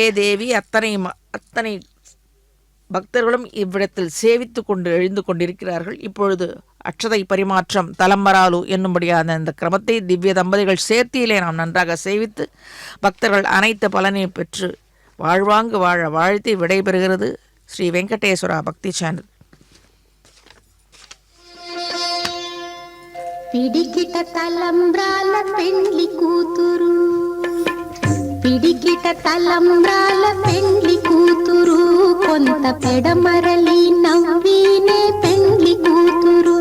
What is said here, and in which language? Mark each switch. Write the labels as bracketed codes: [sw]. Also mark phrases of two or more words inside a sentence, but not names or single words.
[ta] சேவே தேவி அத்தனை பக்தர்களும் இவ்விடத்தில் சேவித்து கொண்டு எழுந்து கொண்டிருக்கிறார்கள். இப்பொழுது அட்சதை பரிமாற்றம் தலம்பராலு என்னும்படியான இந்த கிரமத்தை திவ்ய தம்பதிகள் சேர்த்தியிலே நாம் நன்றாக சேவித்து பக்தர்கள் அனைத்து பலனையும் பெற்று வாழ்வாங்கு வாழ வாழ்த்தி விடைபெறுகிறது ஸ்ரீ வெங்கடேஸ்வரா பக்தி சேனல். [te] పిడికిట తలంబ్రాల పెండ్లి కూతురు, పిడికిట తలంబ్రాల పెండ్లి కూతురు, కొంత పెడమరలి నవ్వినే పెండ్లి కూతురు.